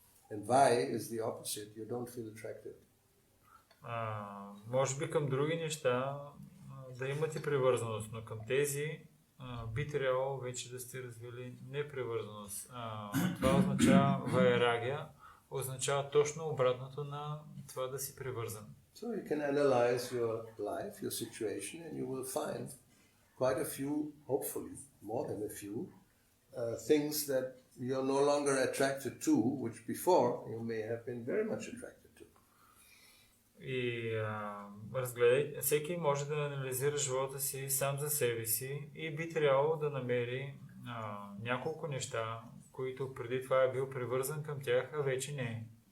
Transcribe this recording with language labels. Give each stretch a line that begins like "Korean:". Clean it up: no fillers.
English: And vai is the opposite. You don't feel attracted.
Bulgarian: Може би към други неща да имате привързаност, но към тези би трябвало вече да сте развили непривързаност. Това означава вайрагия, означава точно обратното на това да си привързан.
English: So you can analyze your life, your situation, and you will find quite a few, hopefully more than a few, things that you're no longer attracted to, which before you may have been very much attracted to.
Bulgarian: И разгледай, всеки може да анализира живота си сам за себе си и би трябвало да намери няколко неща, които преди това е бил привързан към тях, а вече не е.